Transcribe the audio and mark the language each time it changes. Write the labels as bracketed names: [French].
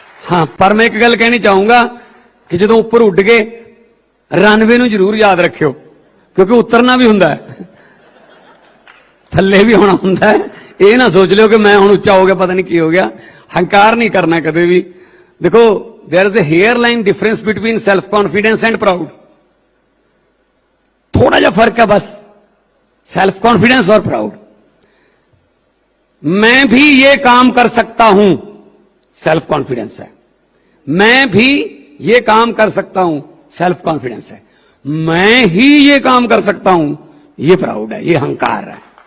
[Punjabi] ਹਾਂ, ਪਰ ਮੈਂ ਇੱਕ ਗੱਲ ਕਹਿਣੀ ਚਾਹੂੰਗਾ ਕਿ ਜਦੋਂ ਉੱਪਰ ਉੱਡ ਗਏ ਰਨਵੇ ਨੂੰ ਜ਼ਰੂਰ ਯਾਦ ਰੱਖਿਓ, ਕਿਉਂਕਿ ਉਤਰਨਾ ਵੀ ਹੁੰਦਾ ਹੈ, ਥੱਲੇ ਵੀ ਹੋਣਾ ਹੁੰਦਾ ਹੈ। ਇਹ ਨਾ ਸੋਚ ਲਿਓ ਕਿ ਮੈਂ ਹੁਣ ਉੱਚਾ ਹੋ ਗਿਆ, ਪਤਾ ਨਹੀਂ ਕੀ ਹੋ ਗਿਆ। ਹੰਕਾਰ ਨਹੀਂ ਕਰਨਾ ਕਦੇ ਵੀ। ਦੇਖੋ, [English] there is a hairline difference between self confidence and proud। [Hindi] थोड़ा जा फर्क है बस, सेल्फ कॉन्फिडेंस और प्राउड। मैं भी ये काम कर सकता हूं, सेल्फ कॉन्फिडेंस है। मैं भी ये काम कर सकता हूं, सेल्फ कॉन्फिडेंस है। मैं ही ये काम कर सकता हूं, ये प्राउड है, ये अहंकार है।